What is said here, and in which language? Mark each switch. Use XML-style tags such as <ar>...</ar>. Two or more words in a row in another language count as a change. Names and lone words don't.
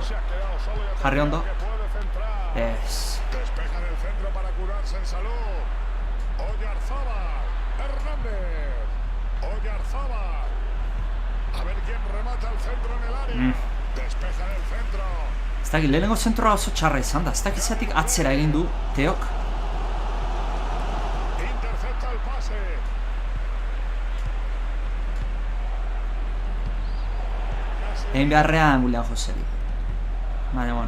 <es>Se ha quedado solo y</es> <eu>Jarri ondo.</eu> <es>que puede centrar. Despejan el centro para curarse en salud. Oyarzábal. Hernández. Oyarzábal. A ver quién remata el centro en el área. Despejan el centro.</es> <eu>Ez dakit, lehenengo zentroa oso txarra izan da. Ez dakit zatik atzera egin du, Teok.</eu> <es>Intercepta el pase.</es> <eu>Egin beharrean William Joseri. Baina, bueno.</eu>